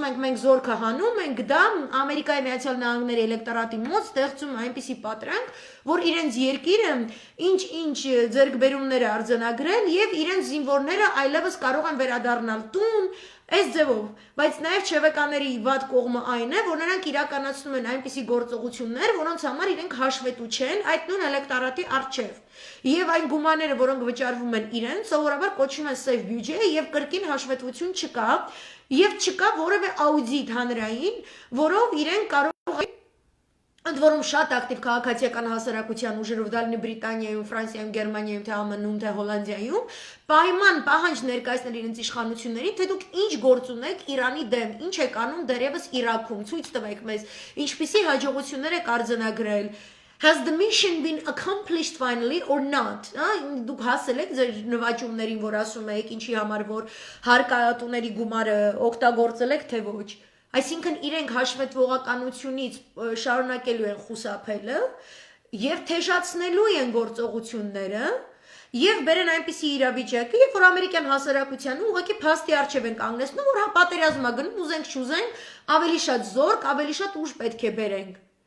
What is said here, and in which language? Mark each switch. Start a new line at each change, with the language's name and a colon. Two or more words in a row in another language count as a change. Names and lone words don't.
Armenian: ենք մենք զորքը հանում ենք, դա Ամերիկայի Միացյալ Նահանգների էլեկտորատի մոտ ստեղծում է այնպիսի պատրանք, որ իրենց երկիրը ինչ ձեռքբերումներ է արձանագրել եւ իրենց զինվորները այլևս կարող են վերադառնալ տուն, այս ձևով, բայց նաև չևեկաների վատ կողմը այն է, որ նրանք իրականացնում են այնպիսի գործողություններ, որոնց համար իրենք հաշվետու չեն այդ նույն էլեկտորատի առջև։ Եվ այն գումարները, որոնք վճարվում են իրենց, սովորաբար կոչվում են
English: safe budget
Armenian: եւ կրկին հաշվետվություն չկա եւ չկա որևէ աուդիտ հանրային, որով իրենք կարող են ընդ որում շատ ակտիվ քաղաքացիական հասարակության ուժերով դա լինի Բրիտանիայում, Ֆրանսիայում, Գերմանիայում, թե ԱՄՆ-ում, թե Հոլանդիայում, պահանջ ներկայացնել իրենց իշխանություններին, թե դուք ինչ գործ ունեք Իրանի դեմ, ինչ եք անում դեռևս Իրաքում, ցույց տվեք մեզ, ինչպիսի հաջողություններ եք արձանագրել։
English: Has the mission been accomplished finally or not?
Armenian: Դուք հասել եք ձեր նվաճումներին, որ ասում եք, ինչի համար որ հարկատուների գումարը օգտագործել եք, թե ոչ։ Այսինքն իրենք հաշվետվողականությունից շարունակելու են խուսափելը եւ թեժացնելու են գործողությունները եւ բերեն այնպիսի իրավիճակը, երբ որ ամերիկյան հասարակությանը ուղղակի փաստի առջև են կանգնեցնում, որ հա պատերազմա գնում, ուզենք չուզենք, ավելի շատ զորք, ավելի շատ ուժ պետք է բերենք։